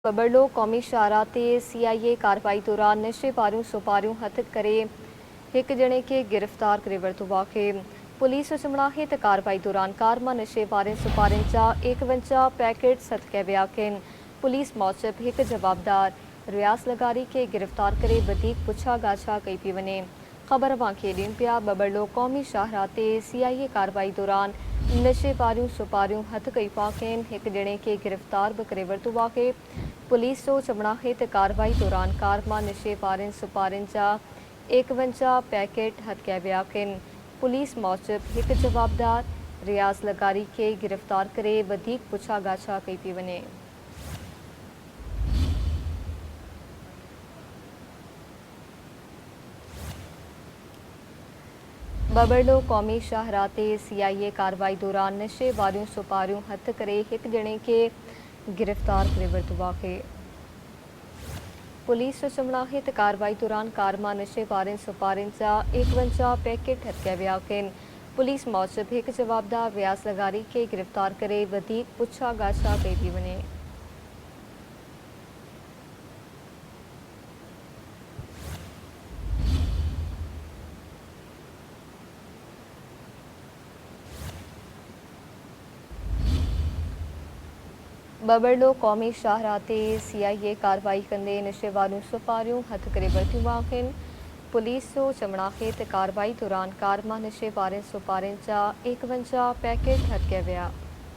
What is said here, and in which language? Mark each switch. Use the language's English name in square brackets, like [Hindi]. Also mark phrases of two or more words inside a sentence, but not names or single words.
[Sindhi] बबरलो कौमी शाहरा ते CIA कार्रवाई दौरान नशे पारियों सुपारियों हथ करे एक जने के गिरफ्तार करे वरतो वाक़े पुलिस चमड़ाहे ते कार्रवाई दौरान कार मां नशे पारे सुपारिन जा 51 पैकेट हथ कया विया आहिनि। पुलिस मूजिब एक जवाबदार रियाज़ लगारी के गिरफ्तार करे वधीक पुछा गाछा कई पई वञे। ख़बर वांखे ॾियनि पिया बबरलो कौमी शाहरा ते CIA कार्रवाई दौरान नशे पारियों सुपारियों हथ कई आहिनि। एक जणे के गिरफ्तार भी करे वरतो आहे। पुलिस जो चमड़ाहे ते कार्रवाई दौरान कार मां नशे पारिन सुपारिन जा 51 पैकेट हथ कया विया आहिनि। पुलिस मूजिब एक जवाबदार रियाज़ लगारी के गिरफ्तार करे वधीक पुछा गाछा कई पई वञे। बबरलो कौमी शाहरा ते CIA कार्रवाई दौरान नशे वारियों सुपारियों हथ करे एक जणे के गिरफ्तार करे वरतो आहे। पुलिस चमड़ाहे ते कार्रवाई दौरान कार मां नशे पारिन सुपारिन जा 51 पैकेट हथ कया विया आहिनि। पुलिस मूजिब एक जवाबदार रियाज़ लगारी के गिरफ्तार करे वधीक पुछा गाछा कई पई वञे। बबरलो कौमी शाहरा ते CIA कार्रवाई कंदे नशे वारियों सुपारियों हथ करे वरतियूं आहिनि। पुलिस जो चमड़ाहे ते कार्रवाई दौरान कार मां नशे वारिन सुपारिन जा 51 पैकेट हथ कया विया।